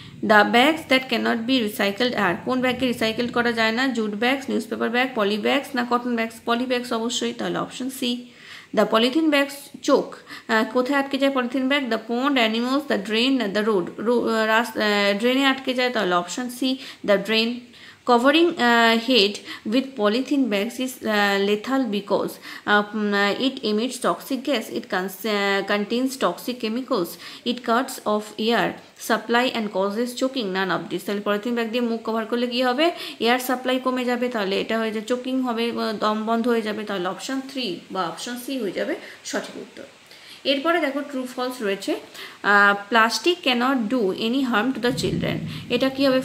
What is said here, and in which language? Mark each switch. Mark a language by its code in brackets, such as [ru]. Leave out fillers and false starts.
[en] the bags that cannot be recycled আর, [bn] কোন ব্যাগকে recycle করা যায় না? Jute bags, news paper bag, পলি ব্যাগস না কটন ব্যাগস? পলি ব্যাগস অবশ্যই, তাহলে option C. [en] the polythene bags choke, [bn] কোথায় আটকে যায় polythene bag? [en] the pond, animals, the drain, the road, [bn] ড্রেনে আটকে যায়, তাহলে option C [en] The drain. Covering head with polythene bags is lethal because it emits toxic gas, it contains toxic chemicals, it cuts off air supply and causes choking, none of this। [bn] তাহলে polythene bag দিয়ে মুখ cover করলে কী হবে? Air supply কমে যাবে, তাহলে এটা হয়ে যাবে চোকিং হবে, দম বন্ধ হয়ে যাবে, তাহলে অপশন 3 বা অপশন সি হয়ে যাবে সঠিক উত্তর। এরপরে দেখো ট্রু ফলস রয়েছে। [en] plastic cannot do any harm to the children, [bn] এটা কী হবে?